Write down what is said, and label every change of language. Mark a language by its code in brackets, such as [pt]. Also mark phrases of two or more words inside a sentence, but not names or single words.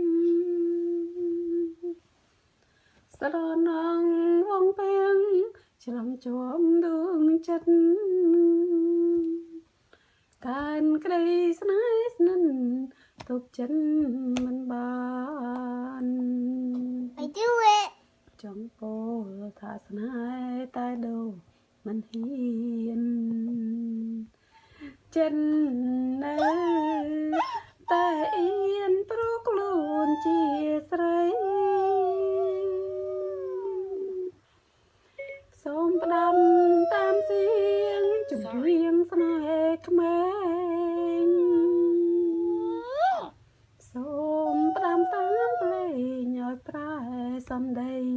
[km] ស្រណងវងពេងច្រំជាប់ដួងចិត្តកានក្តីស្នេហ៍ស្និទ្ធទុកចិត្តមិនបាន [en] I do it [km] ចង់ពោលថាស្នេហ៍តែដូរមិនហ៊ានចិត្តនៅតែអៀនព្រោះខ្លួនជាស្រី សូមផ្ដាំតាមសៀងជំនៀងស្នេហ៍ក្មេងសូមផ្ដាំតាមភ្លេងឲ្យប្រែសំដី